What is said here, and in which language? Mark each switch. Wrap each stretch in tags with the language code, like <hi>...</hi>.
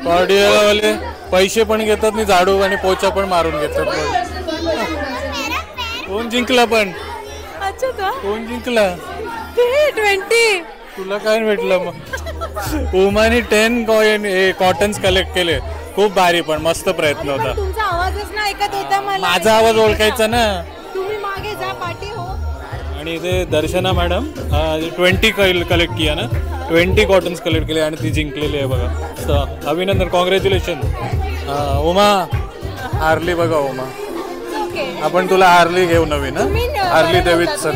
<mr>Cordial वाले पैसे पण घेतात आणि झाडू आणि पोचा पण मारून घेतात.</mr> <en>One person from that side.</en> <mr>कोण जिंकला पण अच्छा का कोण जिंकला 20 तुला काय भेटलं मग उमाने 10 कॉटन्स कलेक्ट केले खूप भारी पण मस्त प्रयत्न होता तुमचा आवाजच नाही ऐकत होता मला माझा आवाज ओळखायचा ना तुम्ही मागे जा पाठी हो आणि इथे दर्शना मॅडम 20</mr> <hi>कलेक्ट किया ना</hi> <mr>20 कॉटन्स कलेक्ट केले आणि ती जिंकलेली आहे बघा तर अभिनंदन कॉंग्रॅच्युलेशन उमा हारली बघा उमा आपण तुला हारली घेऊ नवीन हारली डेव्हिडसन</mr>